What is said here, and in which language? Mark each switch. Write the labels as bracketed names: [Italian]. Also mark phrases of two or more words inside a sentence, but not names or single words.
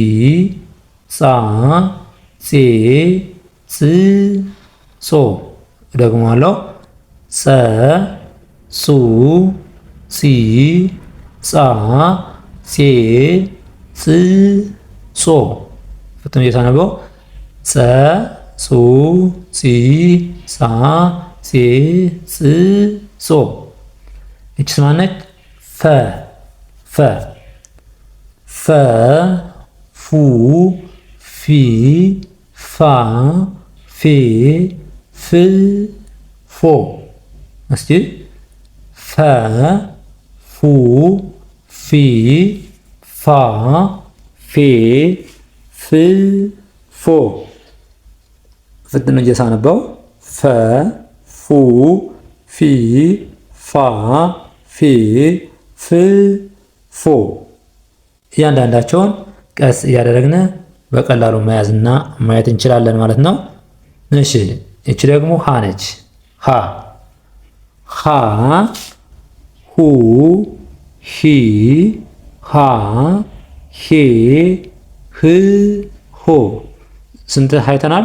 [Amharic] ጼ ጽ ጾ። ደግሞ አለው ጸ ጹ ጺ ጻ ጼ ጽ ጾ። ፍጥኝ ሳነበው ጸ ጹ ጺ ጻ ጼ ጽ ጾ። እቺስ ማነች? ፈ ፈ ፈ ፉ ፊ ፋ ፌ ፍ ፎ። እስቲ ፈ ፉ ፊ ፋ ፌ ፍ ፎ። ፍጥኝ ሳነበው ፈ ፉ ፊ ፋ ፌ ፍ ፎ። እያንዳንዳቸውን ቀስ እያደረግን በቀላሉ መያዝና ማየት እንችላለን ማለት ነው። እሺ እቺ ደግሞ ሀ ነች። ሀ ሀ ሁ ሂ ሃ ሄ ህ ሆ። ስንት አይተናል?